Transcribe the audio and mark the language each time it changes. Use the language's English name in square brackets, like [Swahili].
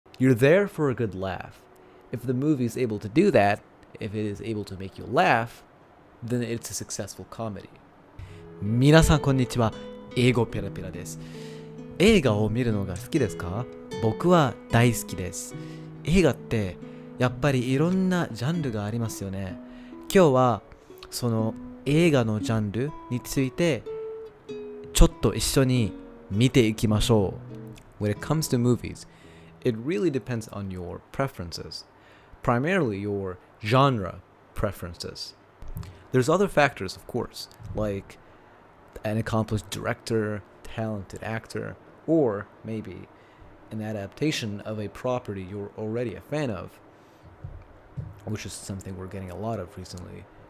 [English] You're there for a good laugh. If the movie is able to do that, if it is able to make you laugh, then it's a successful comedy. [Japanese] 皆さんこんにちは。英語ペラペラです。映画を見るのが好きですか？僕は大好きです。映画ってやっぱりいろんなジャンルがありますよね。今日はその映画のジャンルについてちょっと一緒に見ていきましょう。 [English] When it comes to movies, it really depends on your preferences, primarily your genre preferences. There's other factors, of course, like an accomplished director, talented actor, or maybe an adaptation of a property you're already a fan of, which is something we're getting a lot of recently.